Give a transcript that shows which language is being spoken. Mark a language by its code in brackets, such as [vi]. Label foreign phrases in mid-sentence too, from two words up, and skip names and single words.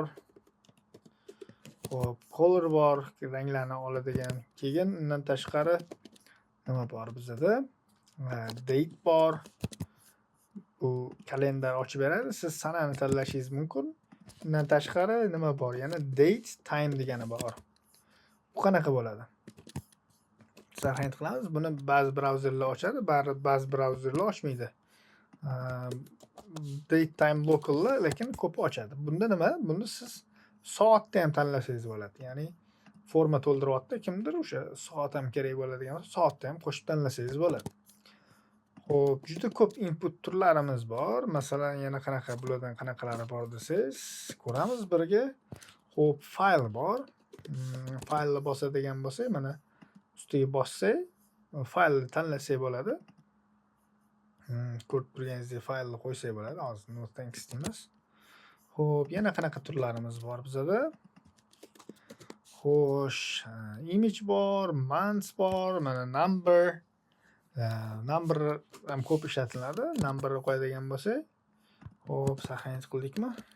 [uz] Xo'p, color bor, ranglarni oladigan. Keyin undan tashqari nima bor bizda? Date bor. Bu kalendar ochib beradi. Siz sanani tanlashingiz mumkin. Undan tashqari nima bor? Yana [en] date, time [uz] degani bor. Bu qanaqa bo'ladi? Sarhind qilamiz. Buni ba'zi brauzerlar ochadi, ba'zi brauzerlar ochmaydi. [en] Date time local'lar [uz] lekin ko'pi ochadi. Bunda nima? Bunda siz soatda ham tanlasangiz bo'ladi. Ya'ni forma to'ldiryapti, kimdir o'sha soat ham kerak bo'ladigan bo'lsa, soatda ham qo'shib tanlasangiz bo'ladi. Xo'p, juda ko'p input turlarimiz bor. Masalan, yana qanaqa bulardan qanaqalari bor desangiz, ko'ramiz birga. Xo'p, fayl bor. Faylni bosadigan bo'lsak, mana ustiga bossak, faylni tanlasak bo'ladi. Ko'rib turganingizdek faylni qo'ysak bo'ladi. Hozir [en] no thanks [uz] deymiz. Xo'p, yana qanaqa turlarimiz bor bizda? Xo'sh, image bor, months bor, mana number. Number ham ko'p ishlatiladi. Numberni qo'yadigan bo'lsak, xo'p, saqlanib qildikmi?